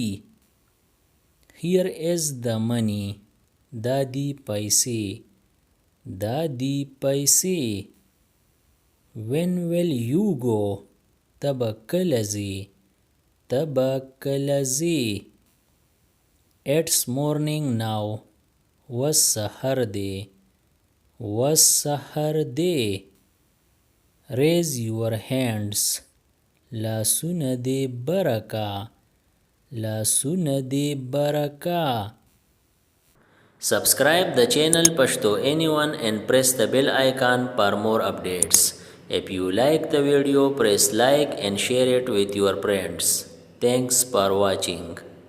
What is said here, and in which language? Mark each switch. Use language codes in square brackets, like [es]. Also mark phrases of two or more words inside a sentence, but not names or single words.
[en] Here is the money. [ps] دا دی پیسې. دا دی پیسې. [en] When will you go? [ps] ته به کله ځې؟ ته به کله ځې؟ [en] It's morning now. [ps] اوس سهار دی. اوس سهار دی. [en] Raise your hands. [ps] لاسونه دې برکا. لاسونه دې برکا. [en] Subscribe the channel Pashto Anyone and press the bell icon for more updates. If you like the video, press like and share it with your friends. Thanks for watching.